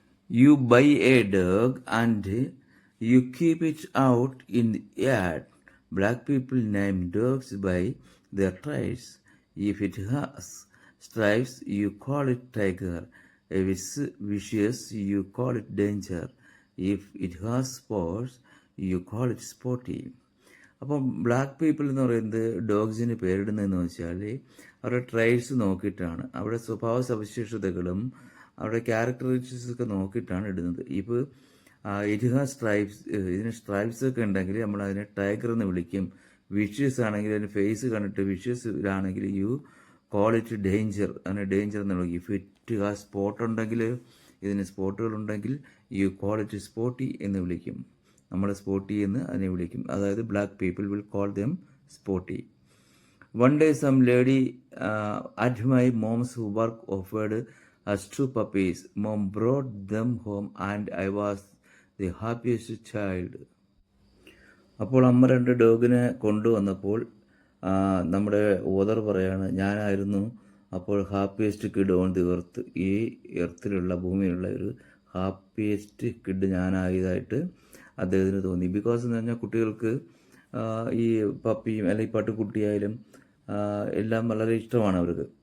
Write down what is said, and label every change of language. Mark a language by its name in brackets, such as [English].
[English] You buy a dog and you keep it out in the yard. Black people name dogs by their traits. If it has stripes, you call it tiger. If it's vicious, you call it danger. If it has spots, you call it spotty. [Malayalam] അപ്പം black people എന്ന് പറയുന്നത് ഡോഗ്സിന് പേരിടുന്നതെന്ന് വെച്ചാൽ അവരുടെ traits നോക്കിയിട്ടാണ്, അവരുടെ സ്വഭാവ സവിശേഷതകളും അവരുടെ ക്യാരക്ടറിസ്റ്റിക്സ് ഒക്കെ നോക്കിയിട്ടാണ് ഇടുന്നത്. ഇപ്പോൾ [English] it has stripes, [Malayalam] ഇതിന് സ്ട്രൈപ്സ് ഒക്കെ ഉണ്ടെങ്കിൽ നമ്മൾ അതിനെ ടൈഗർ എന്ന് വിളിക്കും. വിഷ്യസ് ആണെങ്കിൽ അതിന് ഫേസ് കണ്ടിട്ട് വിഷ്യസിലാണെങ്കിൽ [English] you call it danger, [Malayalam] അതിനെ ഡേഞ്ചർ എന്ന് വിളിക്കും. [English] if it has spot [Malayalam] ഉണ്ടെങ്കിൽ, ഇതിന് സ്പോട്ടുകളുണ്ടെങ്കിൽ [English] you call it spotty [Malayalam] എന്ന് വിളിക്കും. നമ്മൾ സ്പോട്ടി എന്ന് അതിനെ വിളിക്കും. അതായത് [English] Black people will call them spotty. One day some lady at my mom's work offered us 2 puppies. Mom brought them home and I was the happiest child. [Malayalam] അപ്പോൾ അമ്മ 2 ഡോഗിനെ കൊണ്ടുവന്നപ്പോൾ നമ്മുടെ ഓദർ പറയാണ്, ഞാനായിരുന്നു അപ്പോൾ [English] Happiest kid on the earth. [Malayalam] ഈ എർത്തിലുള്ള ഭൂമിയിലുള്ള ഒരു ഹാപ്പിയസ്റ്റ് കിഡ് ഞാനായതായിട്ട് അദ്ദേഹത്തിന് തോന്നി. ബിക്കോസ് എന്ന് പറഞ്ഞാൽ കുട്ടികൾക്ക് ഈ പപ്പിയും അല്ലെങ്കിൽ പട്ടുകുട്ടിയായാലും എല്ലാം വളരെ ഇഷ്ടമാണ് അവർക്ക്.